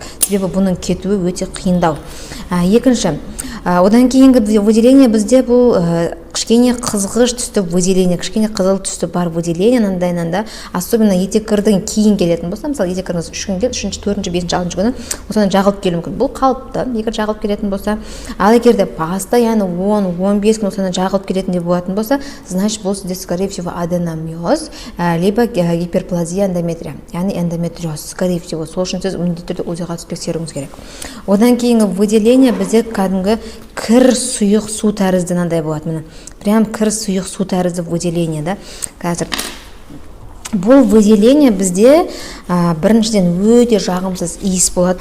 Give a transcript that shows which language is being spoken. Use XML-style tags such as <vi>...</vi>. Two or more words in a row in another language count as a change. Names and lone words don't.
<kk>Себебі бұның кетуі өте қиындау. Екінші, одан кейінгі выделение бізде бұл кішкене қызғыш түсті выделение, кішкене қызыл түсті бар выделение, андайнанда, особенно етеккірдің кейін келетін болса, мысалы етеккіріңіз 3 күн келді, 3-ші, 4-ші, 5-ші, 6-ші күні осыдан жағылып келуі мүмкін. Бұл қалыпты, егер жағылып келетін болса, ал егер де постоянно 10-15 күн осыдан жағылып келетіндей болатын болса, значит бұл сізде</kk> <ru>скорее всего аденомиоз, либо гиперплазия эндометрия,</ru> <kk>яғни эндометриоз,</kk> <ru>скорее всего.</ru> <kk>Сол үшін сіз міндетті түрде УЗИ-ға түсіп тексеруіңіз керек. Одан кейінгі выделение бізде кәдімгі кір сұйық су тәрізді мынандай болады. Міне прям кір сұйық су тәрізді выделение, да. Қазір бұл выделение бізде біріншіден өте жағымсыз иіс болады.</kk>